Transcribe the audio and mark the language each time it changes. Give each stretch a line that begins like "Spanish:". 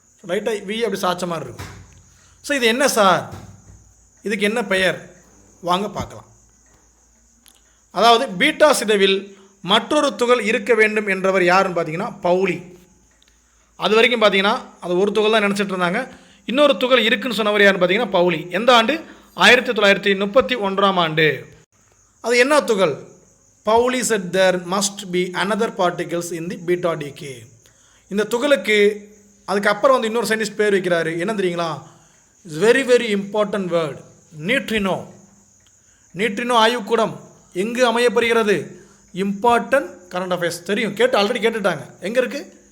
Tamil: லைட்டாக வி அப்படி சாய்ச்ச மாதிரி இருக்கும். ஸோ இது என்ன சார்? இதுக்கு என்ன பெயர்? வாங்க பார்க்கலாம். அதாவது பீட்டா சிதைவில் மற்றொரு துகள் இருக்க வேண்டும் என்றவர் யாருன்னு பார்த்தீங்கன்னா பவுலி. அது வரைக்கும் பார்த்தீங்கன்னா அது ஒரு துகள் தான் நினச்சிட்டு இருந்தாங்க. இன்னொரு துகள் இருக்குன்னு சொன்னவர் யாருன்னு பார்த்தீங்கன்னா பவுலி. எந்த ஆண்டு? 1931ஆம் ஆண்டு. அது என்ன துகள்?
English: Pauli said there must be another particles in the beta decay.
Tamil: இந்த துகளுக்கு அதுக்கப்புறம் வந்து இன்னொரு சயின்டிஸ்ட் பேர் வைக்கிறாரு. என்ன தெரியுங்களா?
English: it's very very important word,
Tamil: neutrino. Neutrino ஆய்வுக்கூடம் எங்கு அமையப்படுகிறது? இம்பார்ட்டன்ட் கரண்ட் அஃபேர்ஸ் தெரியும், ஆல்ரெடி கேட்டுட்டாங்க. எங்கே இருக்குது?